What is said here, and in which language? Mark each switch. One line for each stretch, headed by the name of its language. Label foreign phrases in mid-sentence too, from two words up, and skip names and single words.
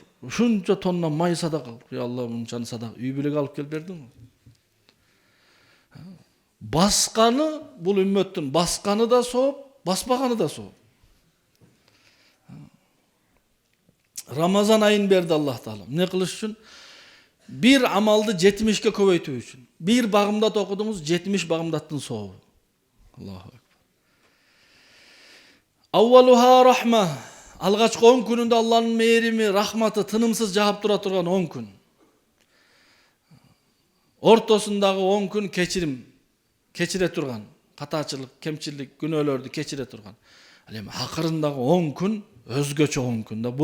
Kyrgyz: Ушунча тонна май садака кылып.
Arabic: يا الله,
Kyrgyz: мунчаны садака үй бүлөгө алып келип бердиң. Басканы бул үммөттүн басканы да сооп, баспаганы да сооп. Рамазан айын берди
Arabic: الله تعالى.
Kyrgyz: Не кылыш үчүн? Бир амалды 70ке көбөйтүү үчүн. Bir багымдат окудуңуз 70 багымдаттын сообу.
Arabic: الله أكبر. أولها رحمة.
Kyrgyz: Алгачкы 10 күнүндө Аллахтын мээрими, рахматы тынымсыз жаап тура турган 10 күн. Ортосундагы 10 күн кечирим, кечире турган, катачылык, кемчилик, күнөөлөрдү кечире турган. Ал эми акырындагы 10 күн өзгөчө 10 күн да.